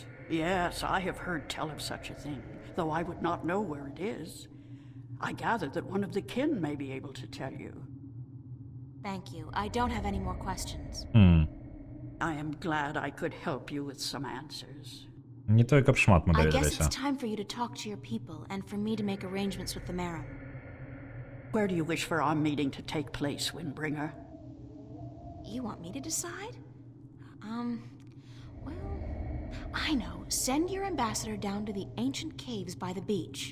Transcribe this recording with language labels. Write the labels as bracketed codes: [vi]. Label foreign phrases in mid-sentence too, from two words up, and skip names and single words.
[en] Yes, I have heard tell of such a thing, though I would not know where it is. I gather that one of the kin may be able to tell you. Thank you. I don't have any more questions. I am glad I could help you with some answers. [be] Не той, каб шмат мы [en] I guess [be] даведаліся. [en] it's time for you to talk to your people and for me to make arrangements with the Merum. Where do you wish for our meeting to take place, Windbringer? You want me to decide? Well, I know. Send your ambassador down to the ancient caves by the beach.